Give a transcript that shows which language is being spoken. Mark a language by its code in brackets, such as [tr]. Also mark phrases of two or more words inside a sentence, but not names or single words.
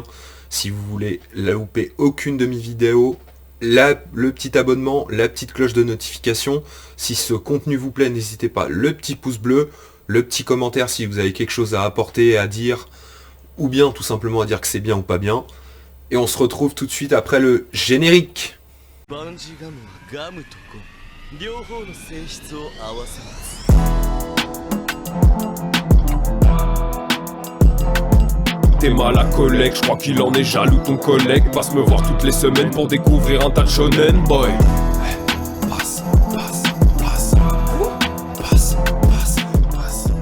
[fr] Si vous voulez la louper aucune de mes vidéos, le petit abonnement, la petite cloche de notification. Si ce contenu vous plaît, n'hésitez pas, le petit pouce bleu, le petit commentaire si vous avez quelque chose à apporter, à dire, ou bien tout simplement à dire que c'est bien ou pas bien. Et on se retrouve tout de suite après le générique. [ja] バンジーガムはガムとゴム両方の性質を合わせます。 [fr] T'es mal à collègue, je crois qu'il en est jaloux ton collègue. Passe me voir toutes les semaines pour découvrir un tas de shonen boy. Passe, passe, passe, passe, passe, passe.